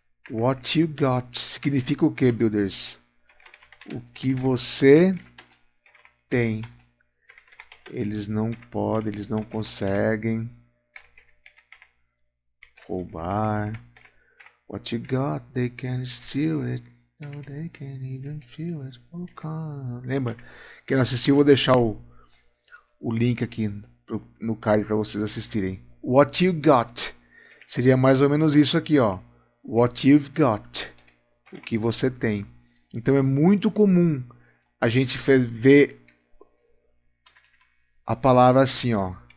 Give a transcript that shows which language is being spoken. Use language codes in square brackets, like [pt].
[en] What you got [pt] significa o que, builders? O que você tem. Eles não podem, eles não conseguem roubar. [en] What you got, they can't steal it. No, they can't even feel it. Oh, come. [pt] Lembra? Quem não assistiu, eu vou deixar o link aqui no card para vocês assistirem. [en] What you got [pt] seria mais ou menos isso aqui, ó. [en] What you've got. [pt] O que você tem. Então é muito comum a gente ver a palavra assim, ó.